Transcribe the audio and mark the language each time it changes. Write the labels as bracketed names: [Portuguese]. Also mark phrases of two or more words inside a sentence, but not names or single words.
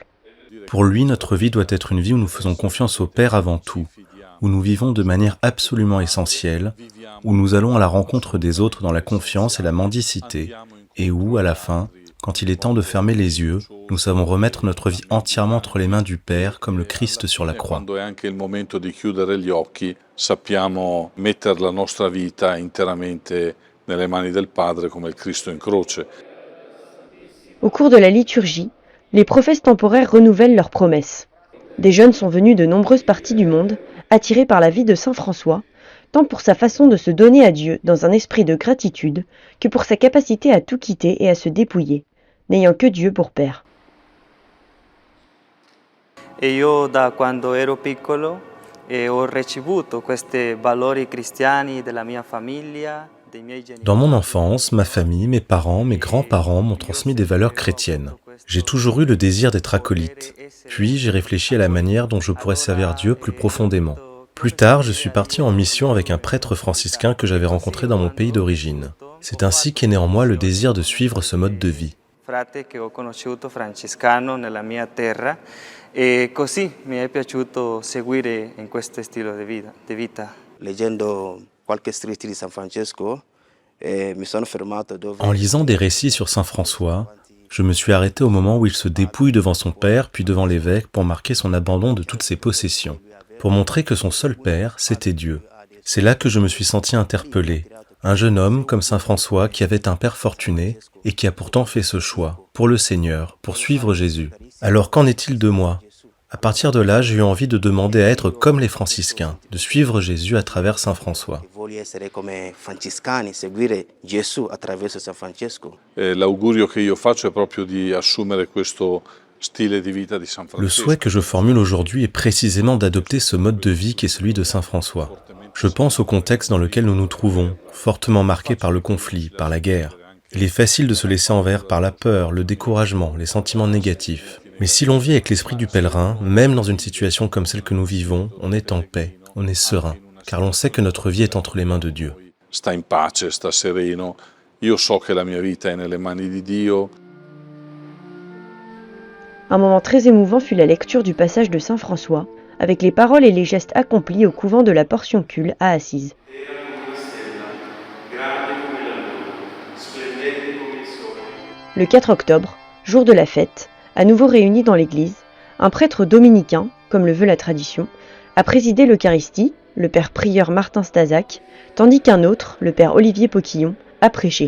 [French] Pour lui, notre vie doit être une vie où nous faisons confiance au Père avant tout, où nous vivons de manière absolument essentielle, où nous allons à la rencontre des autres dans la confiance et la mendicité, et où, à la fin, quand il est temps de fermer les yeux, nous savons remettre notre vie entièrement entre les mains du Père, comme le Christ sur la croix. [Italian] Quando è anche il momento di chiudere gli occhi, sappiamo mettere la nostra vita interamente nelle mani del Padre come il Cristo in croce. [French] Au cours de la liturgie, les prophètes temporaires renouvellent leurs promesses. Des jeunes sont venus de nombreuses parties du monde, attirés par la vie de saint François, tant pour sa façon de se donner à Dieu dans un esprit de gratitude, que pour sa capacité à tout quitter et à se dépouiller, n'ayant que Dieu pour Père. [Italian] E io da quando ero piccolo ho ricevuto questi valori cristiani della mia famiglia. [French] Dans mon enfance, ma famille, mes parents, mes grands-parents m'ont transmis des valeurs chrétiennes. J'ai toujours eu le désir d'être acolyte. Puis j'ai réfléchi à la manière dont je pourrais servir Dieu plus profondément. Plus tard, je suis parti en mission avec un prêtre franciscain que j'avais rencontré dans mon pays d'origine. C'est ainsi qu'est né en moi le désir de suivre ce mode de vie. [Italian] E così mi è piaciuto seguire in questo stile di vita. Leggendo qualche scritto di San Francesco, mi sono fermato dove... [French] En lisant des récits sur Saint François, je me suis arrêté au moment où il se dépouille devant son père, puis devant l'évêque, pour marquer son abandon de toutes ses possessions, pour montrer que son seul père, c'était Dieu. C'est là que je me suis senti interpellé. Un jeune homme comme Saint François qui avait un père fortuné et qui a pourtant fait ce choix, pour le Seigneur, pour suivre Jésus. Alors qu'en est-il de moi ? À partir de là, j'ai eu envie de demander à être comme les franciscains, de suivre Jésus à travers Saint François. [Italian] L'augurio che io faccio è proprio di assumere questo stile di vita di San Francesco. [French] Le souhait que je formule aujourd'hui est précisément d'adopter ce mode de vie qui est celui de Saint François. Je pense au contexte dans lequel nous nous trouvons, fortement marqué par le conflit, par la guerre. Il est facile de se laisser envers par la peur, le découragement, les sentiments négatifs. Mais si l'on vit avec l'esprit du pèlerin, même dans une situation comme celle que nous vivons, on est en paix, on est serein, car l'on sait que notre vie est entre les mains de Dieu. [Italian] Sta in pace, sta sereno. Io so che la mia vita è nelle mani di Dio. [French] Un moment très émouvant fut la lecture du passage de Saint François, avec les paroles et les gestes accomplis au couvent de la Portioncule à Assise. Le 4 octobre, jour de la fête, à nouveau réunis dans l'église, un prêtre dominicain, comme le veut la tradition, a présidé l'Eucharistie, le père prieur Martin Stazac, tandis qu'un autre, le père Olivier Poquillon, a prêché.